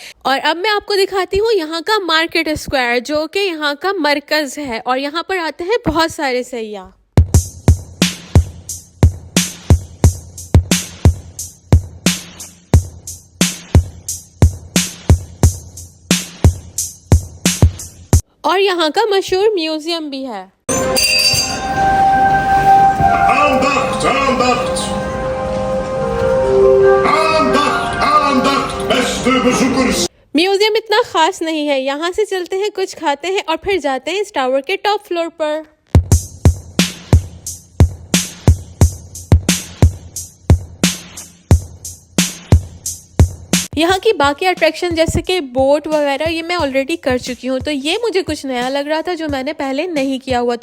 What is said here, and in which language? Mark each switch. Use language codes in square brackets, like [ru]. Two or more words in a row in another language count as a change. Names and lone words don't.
[hi] और अब मैं आपको दिखाती हूँ यहाँ का [en] market square, [hi] जो कि यहाँ का मरकज है और यहाँ पर आते हैं बहुत सारे सैयाह। और यहाँ का मशहूर म्यूजियम भी है। [nl] Aandacht, aandacht. Aandacht, aandacht, beste bezoekers. [hi] म्यूजियम इतना खास नहीं है, यहाँ से चलते हैं, कुछ खाते हैं और फिर जाते हैं इस टावर के [en] top floor [hi] पर। यहाँ की बाकी अट्रैक्शन जैसे कि बोट वगैरह ये मैं ऑलरेडी कर चुकी हूँ, तो ये मुझे कुछ नया लग रहा था जो मैंने पहले नहीं किया हुआ।